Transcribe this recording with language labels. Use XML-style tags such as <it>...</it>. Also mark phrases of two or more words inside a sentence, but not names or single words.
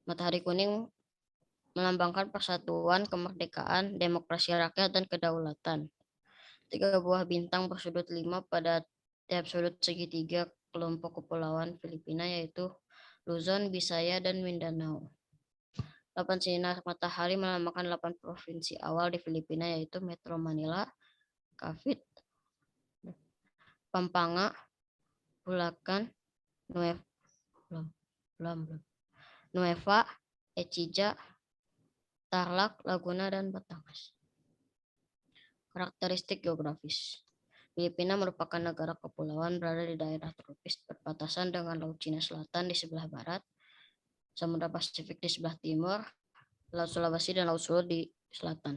<id>Matahari kuning melambangkan persatuan, kemerdekaan, demokrasi rakyat, dan kedaulatan. 3 buah bintang bersudut 5 pada tiap sudut segitiga kelompok kepulauan Filipina, yaitu Luzon, Bisaya, dan Mindanao. 8 sinar matahari melambangkan 8 provinsi awal di Filipina, yaitu Metro Manila, Cavite, Pampanga, Bulacan, Nueva Ecija, Tarlac, Laguna, dan Batangas. Karakteristik geografis. Filipina merupakan negara kepulauan berada di daerah tropis berbatasan dengan Laut Cina Selatan di sebelah barat, Samudra Pasifik di sebelah timur, Laut Sulawesi dan Laut Sulu di selatan.</id>